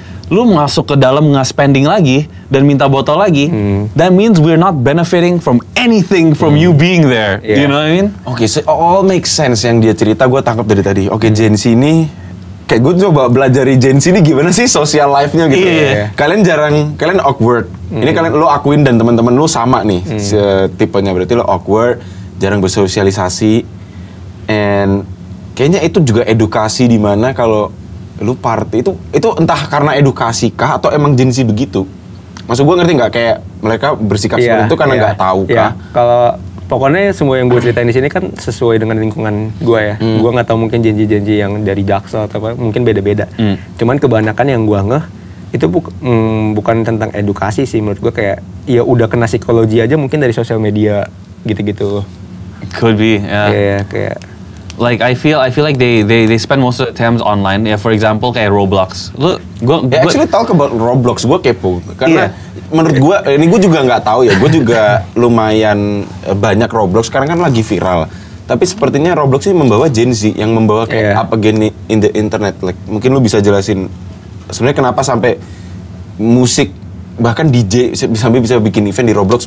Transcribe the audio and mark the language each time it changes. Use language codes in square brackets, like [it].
[id] Lu masuk ke dalam nggak spending lagi dan minta botol lagi, [en] that means we're not benefiting from anything from you being there. [id] Iya. [en] You know what I mean? [id] Oke, [en] so all makes sense [id] yang dia cerita, gue tangkap dari tadi. Oke, Gen Z ini kayak gue coba belajari Gen Z ini gimana sih social life-nya gitu. Iya. Kalian awkward. Ini kalian lo akuin dan teman-teman lo sama nih tipenya, berarti lo awkward, jarang bersosialisasi, and kayaknya itu juga edukasi di mana kalau lo party itu entah karena edukasi kah atau emang Gen Z begitu. Maksud gue ngerti nggak kayak mereka bersikap seperti itu karena nggak tahu kah? Kalau pokoknya semua yang gue ceritain di sini kan sesuai dengan lingkungan gue ya. Gue nggak tahu mungkin janji-janji yang dari Jaksel atau apa, mungkin beda-beda. Cuman kebanyakan yang gue ngeh itu bukan tentang edukasi sih menurut gue, kayak ya udah kena psikologi aja mungkin dari sosial media gitu-gitu. [en] Could be, yeah. [id] Kayak [en] like I feel like they spend most of the time online. Yeah, for example [id] kayak [en] Roblox. Actually talk about Roblox, [id] gue kepo karena menurut gue ini gue juga nggak tahu ya. Gue juga lumayan banyak Roblox sekarang kan lagi viral. Tapi sepertinya Roblox ini membawa Gen Z yang membawa kayak apa gini [en] in the internet. [id] Like mungkin lu bisa jelasin sebenarnya kenapa sampai musik bahkan DJ sampai bisa bikin event di Roblox.